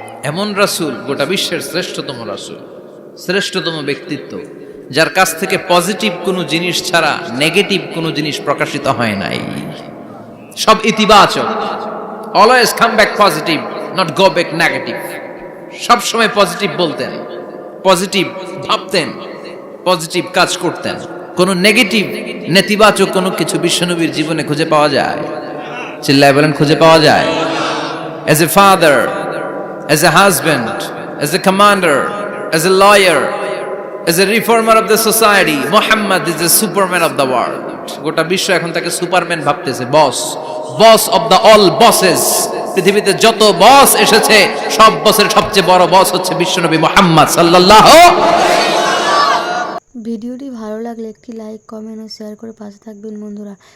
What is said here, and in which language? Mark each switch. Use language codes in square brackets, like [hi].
[bn] এমন রাসূল, গোটা বিশ্বের শ্রেষ্ঠতম রাসূল, শ্রেষ্ঠতম ব্যক্তিত্ব, যার কাছ থেকে পজিটিভ কোনো জিনিস ছাড়া নেগেটিভ কোনো জিনিস প্রকাশিত হয় নাই, সব ইতিবাচক। [en] Always come back positive, not go back negative. [bn] সব সময় পজিটিভ বলতেন, পজিটিভ ভাবতেন, পজিটিভ কাজ করতেন। কোন নেগেটিভ নেতিবাচক কোনো কিছু বিশ্বনবীর জীবনে খুঁজে পাওয়া যায়? চিল্লায় বলেন, খুঁজে পাওয়া যায়? [en] As a father, as a husband, as a commander, as a lawyer, as a reformer of the society, Muhammad is the superman of the world. [bn] গোটা বিশ্ব এখন তাকে সুপারম্যান ভাবতেছে, বস, [en] Boss of the all bosses. [bn] পৃথিবীতে যত বস এসেছে সব বসের সবচেয়ে বড় বস হচ্ছে বিশ্বনবী মুহাম্মদ সাল্লাল্লাহু। ভিডিওটি ভালো লাগলে একটি লাইক, কমেন্ট ও শেয়ার করে পাশে থাকবেন বন্ধুরা।